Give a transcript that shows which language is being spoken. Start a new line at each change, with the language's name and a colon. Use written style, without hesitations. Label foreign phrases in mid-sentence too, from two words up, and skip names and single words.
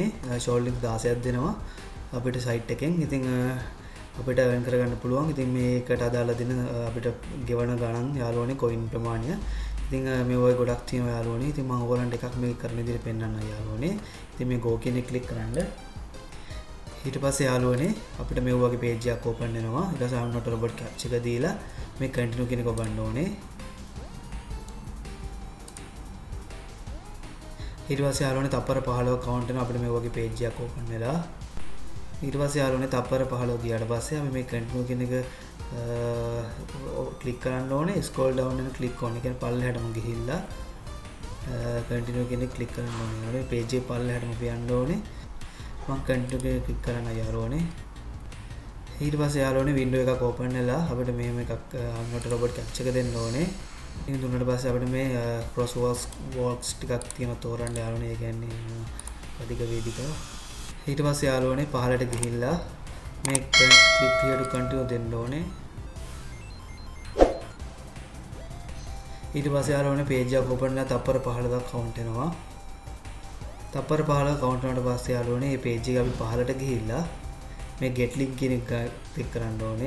English: short links
Sinhala: 16ක් දෙනවා අපිට සයිට් එකෙන්. ඉතින් අපිට earn කරගන්න පුළුවන්. ඉතින් මේකට අදාළ දෙන අපිට ගෙවන ගණන් යාළුවනේ coin ප්‍රමාණය. ඉතින් මේ වගේ ගොඩක් තියෙනවා යාළුවනේ. ඉතින් මම ඔයගොල්ලන්ට එකක් මේක කරන විදිහට පෙන්නන්නම් යාළුවනේ. ඉතින් මේ go කියන එක ක්ලික් කරන්න. ඊට පස්සේ යාළුවනේ අපිට මේ වගේ page එකක් open වෙනවා. ඊට පස්සේ
English: I'm not a robot captcha
Sinhala: එක දීලා මේ continue කියන එක ඔබන්න ඕනේ. ඊට පස්සේ යාළුවනේ තප්පර 15ක් කවුන්ට් වෙනවා අපිට මේ වගේ page එකක් open වෙලා. ඊට පස්සේ යාළුවනේ තප්පර 15 ගියාට පස්සේ අපි මේ continue කියන එක ක්ලික් කරන්න ඕනේ.
English: scroll down
Sinhala: එක ක්ලික් කරන්න. ඒ කියන්නේ පල්ලෙහාටම ගිහිල්ලා continue කියන එක ක්ලික් කරන්න ඕනේ. යාළුවනේ page එක පල්ලෙහාටම පියන්න ඕනේ. මම continue කියන එක ක්ලික් කරන්න යාළුවනේ. ඊට පස්සේ යාළුවනේ window එකක් open වෙලා අපිට මෙහෙම එකක්
English: I'm not a robot captcha
Sinhala: එක දෙන්න ඕනේ. ඉතින් දුන්නාට පස්සේ අපිට මේ
English: cross walks
Sinhala: ටිකක් තියෙනවා තෝරන්න යාළුවනේ. ඒ කියන්නේ අධික වේදිකාව. ඊට පස්සේ යාළුවනේ පහළට ගිහිල්ලා මේ
English: click here to continue
Sinhala: දෙන්න ඕනේ. ඊට පස්සේ යාළුවනේ page එක open වෙලා තප්පර 15ක් count වෙනවා. තප්පර 15 count වුණාට පස්සේ යාළුවනේ මේ page එක අපි පහළට ගිහිල්ලා මේ
English: get link
Sinhala: කියන එක click කරන්න ඕනේ.